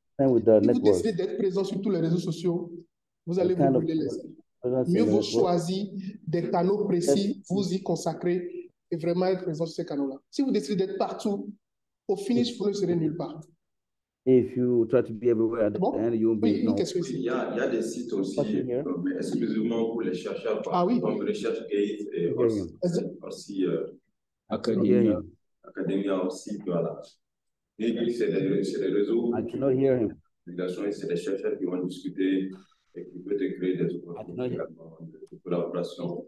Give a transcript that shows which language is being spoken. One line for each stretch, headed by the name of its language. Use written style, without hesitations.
French: Si vous décidez d'être présent sur tous les réseaux sociaux, vous allez vous brûler les ailes. Mieux vaut choisir des canaux précis, vous y consacrer et vraiment être présent sur ces canaux-là. Si vous décidez d'être partout, au finish, vous ne serez nulle part.
English: If you try to be everywhere, at the end you won't be.
French: Oui, une question ici. Il y a des sites aussi exclusivement pour les chercheurs, comme ResearchGate et aussi Academia aussi, voilà. Et c'est des réseaux.
English: I cannot hear him.
French: C'est des chercheurs qui vont discuter et qui peuvent créer des opportunités de collaboration.